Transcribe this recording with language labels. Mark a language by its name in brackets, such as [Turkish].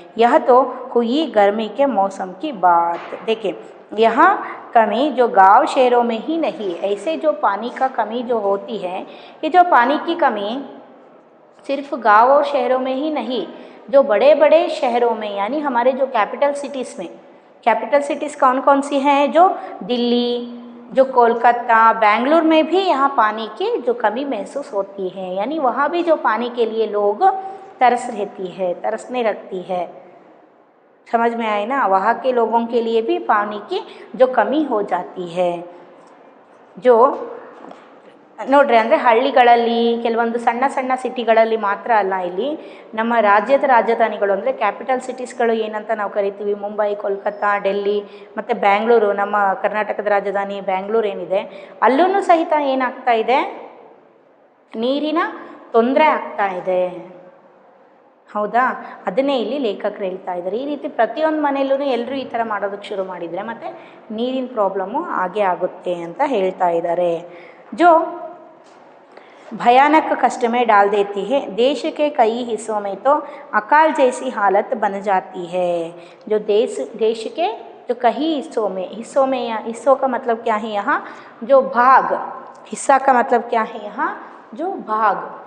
[Hindi] यह तो हुई गर्मी के मौसम की बात। देखिए यहाँ कमी जो गांव शहरों में ही नहीं, ऐसे जो पानी का कमी जो होती है, ये जो पानी की कमी सिर्फ गांव और शहरों में ही नहीं, जो बड़े बड़े शहरों में यानी हमारे जो कैपिटल सिटीज़ में, कैपिटल सिटीज़ कौन कौन सी हैं, जो दिल्ली, जो कोलकाता, बेंगलुरु में भी यहाँ पानी की जो कमी महसूस होती है। यानी वहाँ भी जो पानी के लिए लोग तरसने लगती है, समझ में आए ना। वहाँ के लोगों के लिए भी पानी की जो कमी हो जाती है। [Kannada] जो ನೋಡ್ರಿ ಅಂದರೆ ಹಳ್ಳಿಗಳಲ್ಲಿ ಕೆಲವೊಂದು ಸಣ್ಣ ಸಣ್ಣ ಸಿಟಿಗಳಲ್ಲಿ ಮಾತ್ರ ಅಲ್ಲ, ಇಲ್ಲಿ ನಮ್ಮ ರಾಜ್ಯದ ರಾಜಧಾನಿಗಳು ಅಂದರೆ ಕ್ಯಾಪಿಟಲ್ ಸಿಟೀಸ್ಗಳು ಏನಂತ ನಾವು ಕರಿತೀವಿ, ಮುಂಬೈ, ಕೋಲ್ಕತ್ತಾ, ಡೆಲ್ಲಿ ಮತ್ತು ಬ್ಯಾಂಗ್ಳೂರು, ನಮ್ಮ ಕರ್ನಾಟಕದ ರಾಜಧಾನಿ ಬ್ಯಾಂಗ್ಳೂರು ಏನಿದೆ, ಅಲ್ಲೂ ಸಹಿತ ಏನಾಗ್ತಾ ಇದೆ, ನೀರಿನ ತೊಂದರೆ ಆಗ್ತಾ ಇದೆ, ಹೌದಾ. ಅದನ್ನೇ ಇಲ್ಲಿ ಲೇಖಕರು ಹೇಳ್ತಾ ಇದ್ದಾರೆ. ಈ ರೀತಿ ಪ್ರತಿಯೊಂದು ಮನೆಯಲ್ಲೂ ಎಲ್ಲರೂ ಈ ಥರ ಮಾಡೋದಕ್ಕೆ ಶುರು ಮಾಡಿದರೆ ಮತ್ತು ನೀರಿನ ಪ್ರಾಬ್ಲಮ್ಮು ಆಗೇ ಆಗುತ್ತೆ ಅಂತ ಹೇಳ್ತಾ ಇದ್ದಾರೆ. [Hindi] जो भयानक कष्ट में डाल देती है। देश के कई हिस्सों में तो अकाल जैसी हालत बन जाती है। जो देश के जो कई हिस्सों में या हिस्सों का मतलब क्या है, यहाँ जो भाग, हिस्सा का मतलब क्या है, यहाँ जो भाग,